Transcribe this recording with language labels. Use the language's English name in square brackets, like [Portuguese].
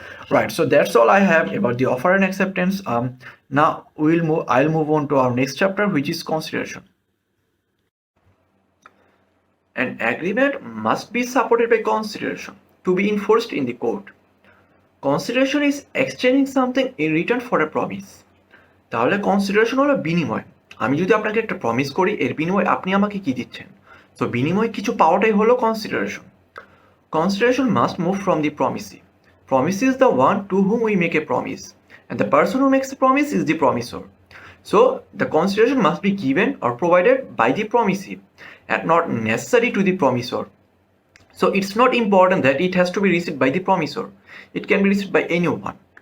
[English] Right, so that's all I have about the offer and acceptance. Now I'll move on to our next chapter, which is consideration. An agreement must be supported by consideration to be enforced in the court. Consideration is exchanging something in return for a promise. [Bangla] তাহলে consideration হলো বিনিময়। আমি যদি আপনাকে একটা promise করি, এর বিনিময়ে আপনি আমাকে কি দিচ্ছেন? তো বিনিময়ে কিছু পাওয়াটাই হলো consideration. [English] Consideration must move from the promisee. Promisee is the one to whom we make a promise, and the person who makes the promise is the promisor. So the consideration must be given or provided by the promisee and not necessary to the promisor. So it's not important that it has to be received by the promisor. It can be received by anyone.